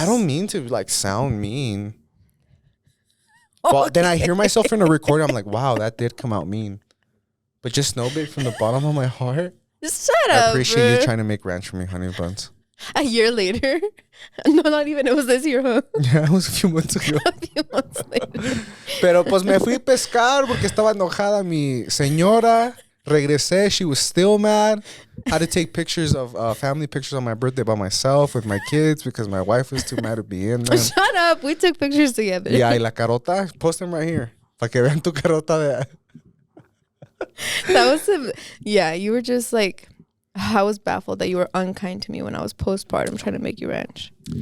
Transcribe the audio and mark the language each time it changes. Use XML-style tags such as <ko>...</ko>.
<en>I don't mean to like sound mean. But then I hear myself in a recording, I'm like, wow, that did come out mean. But just know, babe, from the bottom of my heart, shut up. I appreciate you trying to make ranch for me, honey buns. A year later? No, not even. It was this year, huh? Yeah, it was a few months ago. A few months later.</en> <es>Pero pues me fui a pescar porque estaba enojada mi señora. Regresé.</es> <en>She was still mad. Had to take pictures of family pictures on my birthday by myself with my kids because my wife was too mad to be in them. Shut up. We took pictures together.</en> <es>Yeah, y la carota.</es> <en>Post them right here.</en> <es>Para que vean tu carota de...</es> <en>That was yeah, you were just like... I was baffled that you were unkind to me when I was postpartum trying to make you ranch.</en>